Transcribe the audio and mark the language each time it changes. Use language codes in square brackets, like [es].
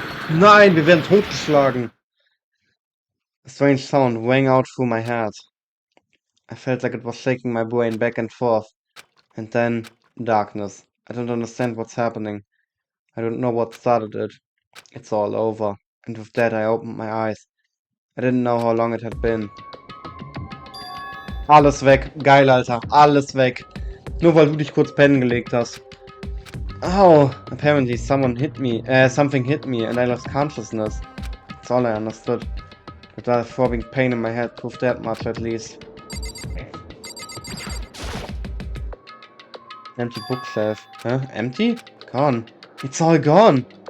[de] Nein, wir werden totgeschlagen. [en] A strange sound rang out through my head. I felt like it was shaking my brain back and forth. And then, darkness. I don't understand what's happening. I don't know what started it. It's all over. And with that I opened my eyes. I didn't know how long it had been. [de] Alles weg. Geil, Alter. Alles weg. Nur weil du dich kurz pennen gelegt hast. [en] Oh, apparently something hit me and I lost consciousness. That's all I understood. But that throbbing pain in my head proved that much at least. Empty bookshelf. Huh? Empty? Gone. It's all gone!